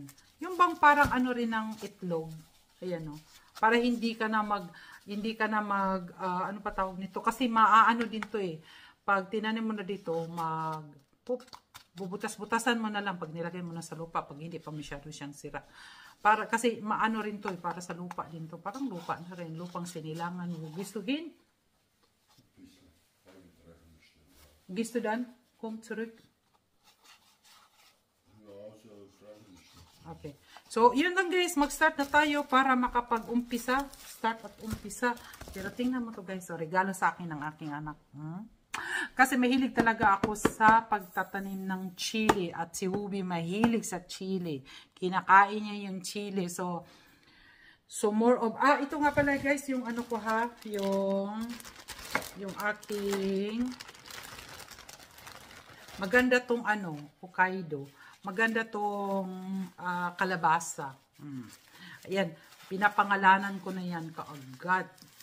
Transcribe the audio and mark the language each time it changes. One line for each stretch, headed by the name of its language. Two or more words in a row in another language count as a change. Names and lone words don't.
Filipino: Yung bang parang rin ng itlog. Ayan para hindi ka na ano pa tawag nito kasi maaano din to eh. Pag tinanim mo na dito, bubutas-butasan mo na lang pag nilagay mo na sa lupa pag hindi pa masyado siyang sira. Kasi maano rin to eh, para sa lupa din to. Parang lupa na rin, lupang sinilangan mo. Gustuhin?
German: Gehst du dann? Komm zurück.
Filipino: Okay. So, yun lang guys. Mag-start na tayo para makapag-umpisa. Start at umpisa. Pero tingnan mo to guys. Regalo sa akin ng aking anak. Kasi mahilig talaga ako sa pagtatanim ng chili. At si Hubi mahilig sa chili. Kinakain niya yung chili.
English: So more of...
Filipino: ito nga pala guys. Yung ano ko ha. Yung aking... Maganda tong Hokkaido. Maganda tong kalabasa. Ayan, pinapangalanan ko na yan kaagad.